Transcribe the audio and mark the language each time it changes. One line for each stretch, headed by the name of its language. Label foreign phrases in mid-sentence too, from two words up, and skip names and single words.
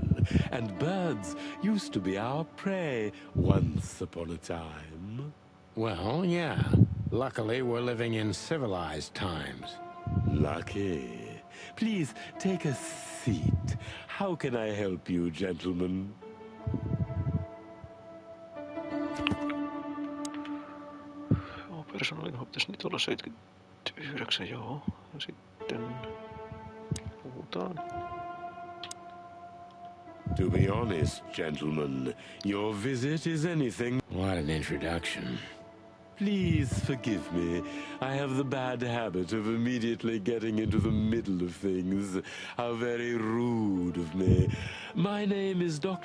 English: And birds used to be our prey once upon a time. Well, yeah. Luckily, we're living in civilized times. Lucky. Please, take a seat. How can I help you, gentlemen?
Finnish: Persoonallinen pitäisi nyt olla 79, joo. Ja sitten puhutaan.
English: To be honest, gentlemen, your visit is anything. What an introduction. Please forgive me. I have the bad habit of immediately getting into the middle of things. How very rude of me. My name is Dr.